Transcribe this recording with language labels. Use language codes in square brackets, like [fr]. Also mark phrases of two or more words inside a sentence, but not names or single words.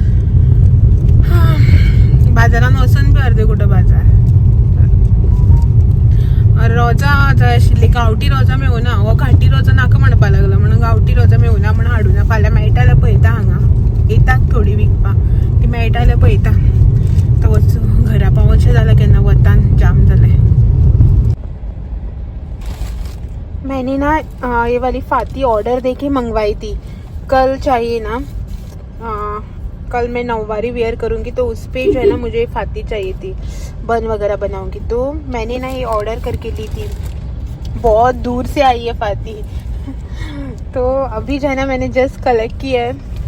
[kok] बाजारान वचून बी अर्दे कुठं बाजार रोजां जाय आशिल्ली गांवठी रोजां मेळूना हो घाटी रोजां नाका म्हणपा लागलो म्हणून गांवठी रोजां मेळूना म्हणून हाडूना फाल्यां मेळटा जाल्यार पळयता हांगा येतात थोडी विकपाक ती मेळटा जाल्यार पळयता आतां वचून घरा पावचें जालें केन्ना वतान जाम जालें [hi] मैंने ना ये वाली फाती ऑर्डर देके मंगवाई थी कल चाहिए ना कल मैं नौवारी वेयर करूँगी तो उस पे जो है ना मुझे फाती चाहिए थी बन वगैरह बनाऊँगी तो मैंने ना ये ऑर्डर करके ली थी बहुत दूर से आई है फाती तो अभी जो है ना मैंने जस्ट कलेक्ट किया है